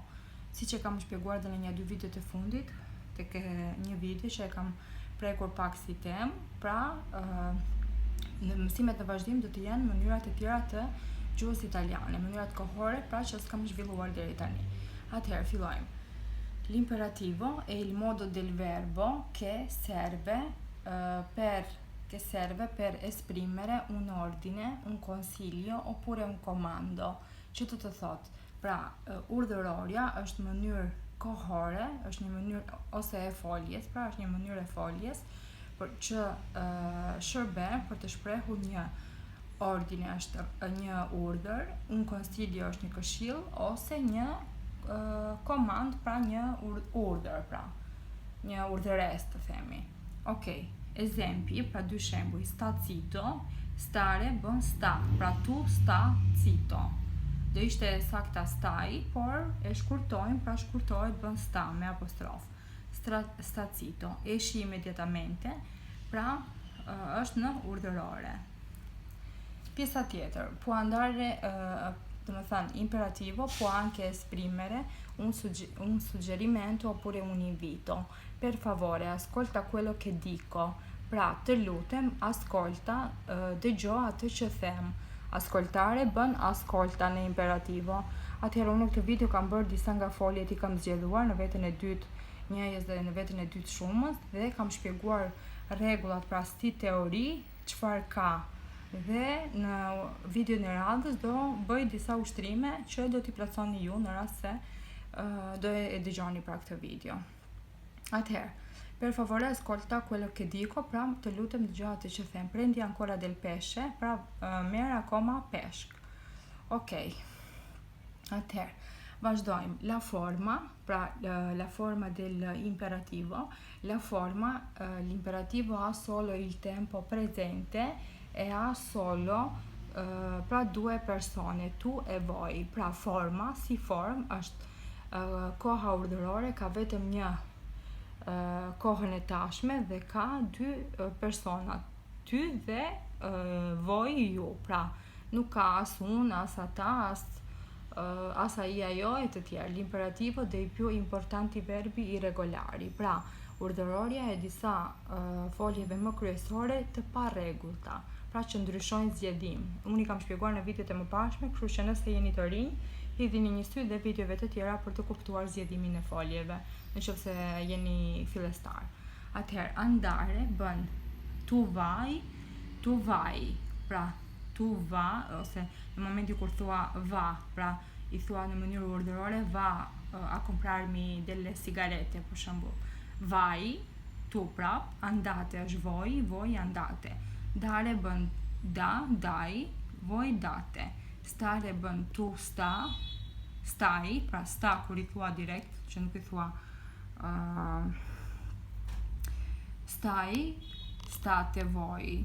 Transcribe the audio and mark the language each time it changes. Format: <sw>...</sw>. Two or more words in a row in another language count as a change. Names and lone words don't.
<sq>Siç e kam shpjeguar edhe në një dy videot e fundit, tek një video që e kam prekur pak si temë, pra në mësimet në vazhdim do të jenë mënyrat e tjera të gjuhës italiane, mënyrat kohore, pra që s'kam zhvilluar deri tani. Atëherë fillojmë.</sq> <it>L'imperativo è il modo del verbo che serve per esprimere un ordine, un consiglio oppure un comando.</it> <sq>Që të thotë, pra urdhërorja është mënyrë kohore, është një mënyrë ose e foljes, pra është një mënyrë e foljes për që shërben për të shprehur një ordine është një urdhër,</sq> <it>un consiglio</it> <sq>është një këshill ose një komand, pra një urdhër, pra një urdhëres të themi. Okej, esempi, pra dy shembuj,</sq> <it>sta zitto, stare bën sta, pra tu sta zitto.</it> <sq>Do ishte sakta stai, por e shkurtojmë, pra shkurtohet bën sta me apostrof.</sq> <it>Sta zitto, esci immediatamente,</it> <sq>pra është në urdhërore. Pjesa tjetër,</sq> <it>può andare, imperativo può anche esprimere un suggerimento oppure un invito. Per favore, ascolta quello che dico.</it> <sq>Pra, të lutem, ascolta, dëgjo atë që them.</sq> <it>Ascoltare bën ascolta në imperativo.</it> <sq>Atëherë unë në këtë video kam bërë disa nga foljet i kam zgjedhuar në veten e dytë njëjës dhe në veten e dytë shumës dhe kam shpjeguar rregullat, pra si teori, çfarë ka. Dhe në videon e radhës do bëj disa ushtrime që do t'i plotësoni ju në rast se do e dëgjoni pra këtë video. Atëherë,</sq> <it>per favore ascolta quello che dico,</it> <sq>pra të lutem dëgjoj atë që them.</sq> <it>Prendi ancora del pesce,</it> <sq>pra merr akoma peshk. Okej. Atëherë, vazhdojmë.</sq> <it>La forma, pra la forma dell'imperativo. L'imperativo ha solo il tempo presente e ha solo pra due persone, tu e voi.</it> <sq>Pra forma, si form është koha urdhërore, ka vetëm një kohën e tashme dhe ka dy persona, ty dhe voi, ju. Pra nuk ka as unë, as ata, as ai, ajo e të tjerë.</sq> <it>L'imperativo dei più importanti verbi irregolari.</it> <sq>Pra urdhërorja e disa foljeve më kryesore të parregullta, pra që ndryshojnë zgjedhim. Unë i kam shpjeguar në videot e mëparshme, kështu që nëse jeni të rinj, hidhini një sy dhe videove të tjera për të kuptuar zgjedhimin e foljeve, nëse jeni fillestar. Atëherë, andare bën</sq> <it>tu vai,</it> <sq>pra</sq> <it>tu va,</it> <sq>ose në momenti kur thua va, pra i thua në mënyrë urdhërore,</sq> <it>va a comprarmi delle sigarette,</it> <sq>për shembull.</sq> <it>Vai, tu prap, andate është voi andate. Dare bën da, dai, voi date. Stare bën tu stai,</it> <sq>pra sta kur i thua direkt, që nuk i thua stai, state voi.</sq>